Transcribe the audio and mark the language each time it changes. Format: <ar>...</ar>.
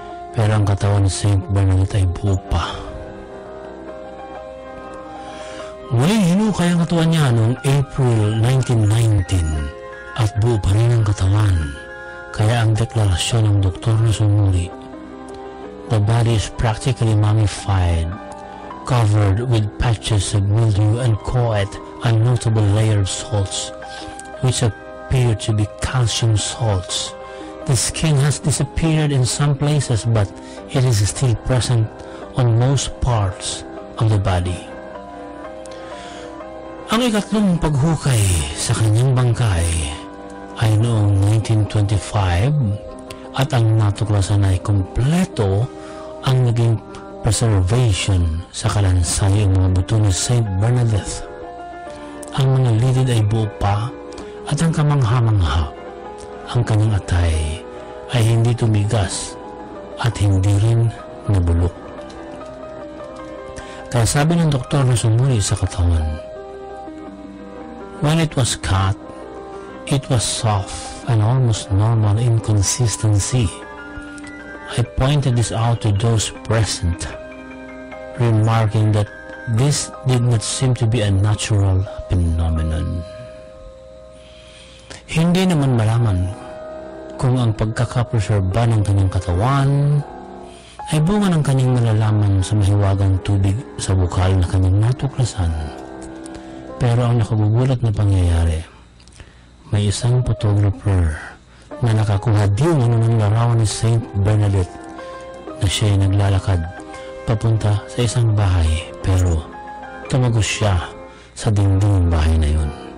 <tl>Pero ang katawan ni Saint Bernadette ay buo pa. Muling hinukay ang katawan niya noong April 1919 at buo pa rin ang katawan. Kaya ang deklarasyon ng doktor na sumuli,</tl> <en>The body is practically mummified, covered with patches of mildew and coat a notable layer of salts, which appear to be calcium salts. The skin has disappeared in some places, but it is still present on most parts of the body.</en> <tl>Ang ikatlong paghukay sa kanyang bangkay ay noong 1925 at ang natuklasan ay kompleto ang naging preservation sa kalansay ng mga buto ni Saint Bernadette. Ang mga lidid ay buo pa at ang kamangha-mangha. Ang kanyang atay ay hindi tumigas at hindi rin nabulok. Kaya sabi ng doktor na sumuli sa katawan,</tl> <en>when it was cut, it was soft and almost normal in consistency. I pointed this out to those present, remarking that this did not seem to be a natural phenomenon.</en> <tl>Hindi naman malaman kung ang pagkakapreserba ng kanyang katawan ay bunga ng kanyang nalalaman sa mahiwagang tubig sa bukal na kanyang natuklasan. Pero ang nakagugulat na pangyayari, may isang photographer na nakakuha din ng larawan ni Saint Bernadette na siya ay naglalakad papunta sa isang bahay, pero tumagos siya sa dingding ng bahay na yun.</tl>